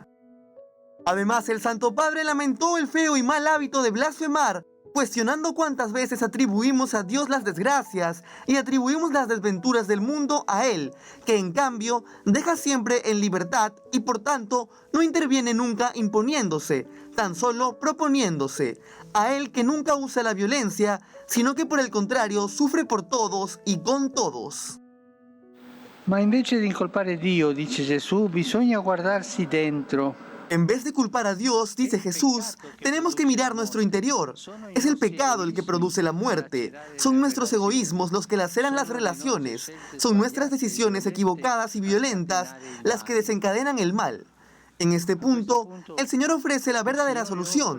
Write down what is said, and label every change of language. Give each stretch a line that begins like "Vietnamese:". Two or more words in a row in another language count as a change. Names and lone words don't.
Spanish: Además, el Santo Padre lamentó el feo y mal hábito de blasfemar, cuestionando cuántas veces atribuimos a Dios las desgracias y atribuimos las desventuras del mundo a Él, que en cambio deja siempre en libertad y por tanto no interviene nunca imponiéndose, tan solo proponiéndose, a Él que nunca usa la violencia, sino que por el contrario sufre por todos y con todos.
Italian: Ma invece di incolpare Dio, dice Gesù, bisogna guardarsi dentro.
Spanish: En vez de culpar a Dios, dice Jesús, tenemos que mirar nuestro interior. Es el pecado el que produce la muerte. Son nuestros egoísmos los que laceran las relaciones. Son nuestras decisiones equivocadas y violentas las que desencadenan el mal. En este punto, el Señor ofrece la verdadera solución.